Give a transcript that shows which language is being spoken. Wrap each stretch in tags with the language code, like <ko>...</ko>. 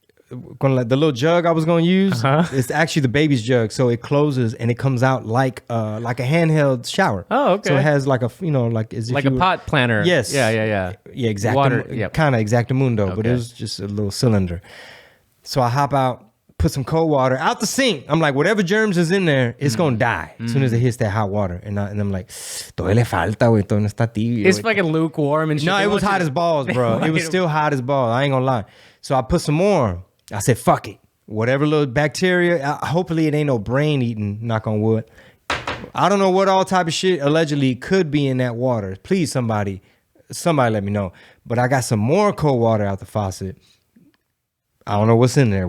<en>the little jug I was gonna use. It's actually the baby's jug, so it closes and it comes out like a handheld shower. Oh, okay. So it has like a like as if Like a pot planter. Yes. Yeah. Yeah, Water, yep. kind of exactamundo, but Okay. it was just a little cylinder. So I hop out, put some cold water out the sink. I'm like, whatever germs is in there, it's gonna die as soon as it hits that hot water. And I'm like,</en> <es>todavía le falta, güey, todavía no está tibio.</es> <en>It's fucking lukewarm and shit. No, They it was want hot you- as balls, bro. It was still hot as balls. I ain't gonna lie. So I put some more. I said, fuck it. Whatever little bacteria, hopefully it ain't no brain eating, knock on wood. I don't know what all type of shit allegedly could be in that water. Please, somebody let me know. But I got some more cold water out the faucet. I don't know what's in there.</en>